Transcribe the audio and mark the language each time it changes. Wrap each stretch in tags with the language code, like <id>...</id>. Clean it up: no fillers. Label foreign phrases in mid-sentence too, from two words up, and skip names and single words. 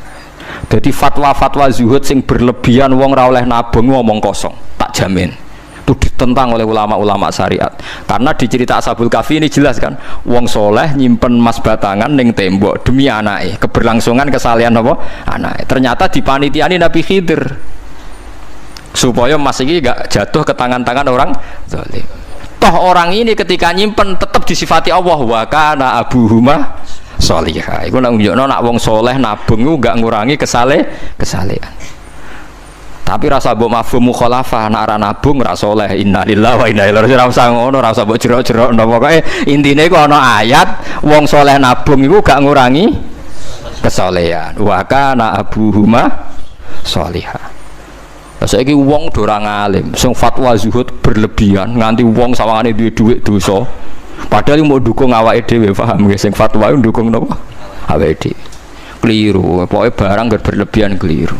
<jv>Jadi fatwa-fatwa zuhud sing berlebihan wong ra oleh nabung ngomong kosong, tak jamin.</jv> <id>Itu ditentang oleh ulama-ulama syariat. Karena di cerita Ashabul Kahfi ini jelas kan,</id> <jv>wong soleh nyimpen emas batangan ning tembok demi anake,</jv> <id>keberlangsungan kesalehan apa?</id> <jv>Anake.</jv> <id>Ternyata dipanitiani Nabi Khidir. Supaya emas iki gak jatuh ke tangan-tangan orang zalim. Toh orang ini ketika nyimpen tetap disifati Allah</id> <ar>وكان أبوهما صالحا.</ar> <jv>Iku nak nunjukno nak wong soleh nabung iku gak ngurangi kesalehan. Tapi rasa mbok</jv> <ar>مفهوم مخالفة</ar> <jv>nek ora nabung ora saleh.</jv> <ar>إنا لله وإنا إليه راجعون.</ar> <jv>Ora usah ngono, ora usah mbok jero-jero napa pokoke intine iku ana ayat wong saleh nabung iku gak ngurangi kesolehan.</jv> <ar>وكان أبوهما صالحا.</ar> <jv>Saiki wong do ora ngalim, sing fatwa zuhud berlebihan nganti wong sawangane duwe dhuwit dosa. Padahal mau dukung awake dhewe, paham nggih, sing fatwa ndukung napa? Awake dhewe.</jv> <id>Keliru, pokoknya barang berlebihan keliru.</id>